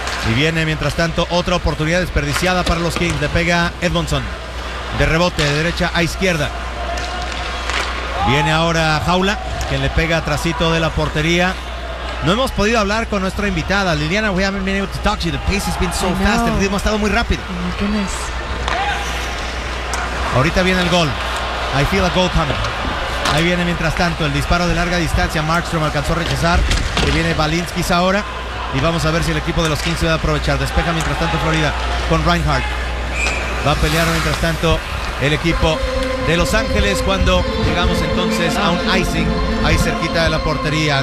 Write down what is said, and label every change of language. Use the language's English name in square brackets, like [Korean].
[Spanish] Y viene mientras tanto otra oportunidad desperdiciada para los Kings. Le pega Edmondson. De rebote de derecha a izquierda. Viene ahora Jaula, quien le pega atrasito de la portería. No hemos podido hablar con nuestra invitada, Liliana. [English] We haven't been able to talk to you. The pace has been so fast. [Spanish] El ritmo ha estado muy rápido. [English] Oh, my goodness. [Spanish] Ahorita viene el gol. [English] I feel a goal coming. [Spanish] Ahí viene mientras tanto el disparo de larga distancia. Markstrom alcanzó a rechazar. Y viene Valinskis ahora. Y vamos a ver si el equipo de los 15 va a aprovechar. Despeja mientras tanto Florida con Reinhardt. Va a pelear mientras tanto el equipo de Los Ángeles cuando llegamos entonces a un icing ahí cerquita de la portería.